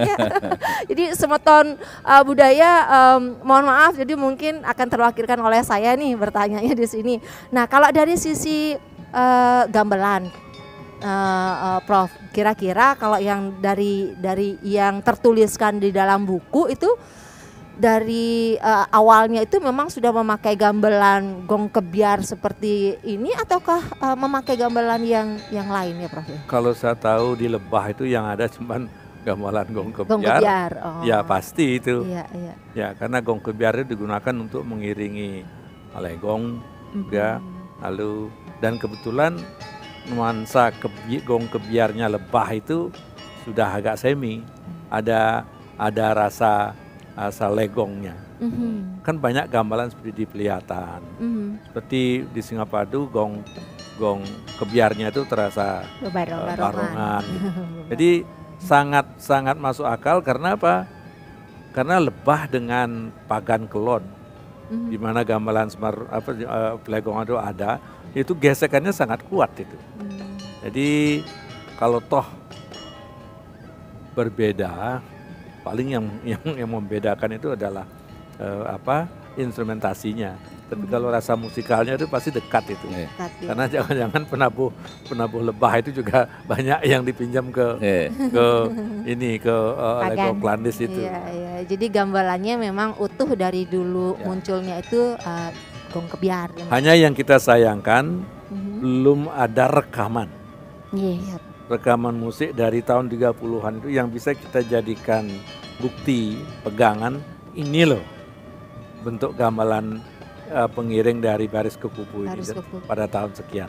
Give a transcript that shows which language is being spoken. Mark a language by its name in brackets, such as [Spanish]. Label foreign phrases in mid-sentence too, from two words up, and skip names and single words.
[Indonesian] Jadi semeton budaya, mohon maaf, jadi mungkin akan terwakilkan oleh saya nih bertanyanya di sini. Nah, kalau dari sisi gamelan, Prof, kira-kira kalau yang dari yang tertuliskan di dalam buku itu dari awalnya itu memang sudah memakai gamelan gong kebiar seperti ini ataukah memakai gamelan yang lain ya Prof? Kalau saya tahu di Lebah itu yang ada cuman gamelan gong kebiar. Gong kebiar. Oh. Ya pasti itu. Iya, iya. Ya karena gong kebiar itu digunakan untuk mengiringi alegong juga. Lalu dan kebetulan nuansa gong kebiarnya Lebah itu sudah agak semi. Ada rasa legongnya. Kan banyak gamelan seperti di Pelihatan. Seperti di Singapadu gong kebiarnya itu terasa barongan. Jadi sangat masuk akal karena apa? Karena Lebah dengan Pagan Kelon, di mana gamelan Legong itu ada, itu gesekannya sangat kuat itu. Jadi kalau toh berbeda, paling yang membedakan itu adalah instrumentasinya. Tapi kalau rasa musikalnya itu pasti dekat itu. Karena jangan-jangan penabuh Lebah itu juga banyak yang dipinjam ke Legong Klandis itu. Iya, iya. Jadi gamelannya memang utuh dari dulu munculnya itu gong kebiar. Hanya yang kita sayangkan belum ada rekaman. Iya. Rekaman musik dari tahun 30-an itu yang bisa kita jadikan bukti pegangan ini loh bentuk gamelan pengiring dari Baris Kekupu ini pada tahun sekian.